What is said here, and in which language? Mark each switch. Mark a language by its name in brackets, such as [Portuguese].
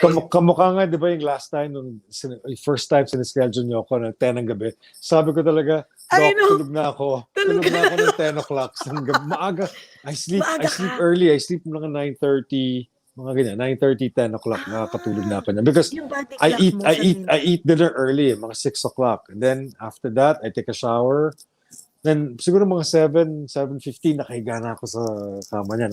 [Filipino] Kamukha nga, di ba yung [English] last time, first time [Filipino] sinischedule nyo ako ng 10 ng gabi, sabi ko talaga, tulog na ako. Tulog na ako ng 10 o'clock. Maaga. [English] I sleep early. I sleep mga 9:30. [Filipino] Mga ganyan, 9:30, 10 o'clock, nakakatulog na ako niya. [English] Because I eat dinner early, mga 6 o'clock. And then, after that, I take a shower. Then, [Filipino] siguro mga 7:15, nakahiga na ako sa kama niya.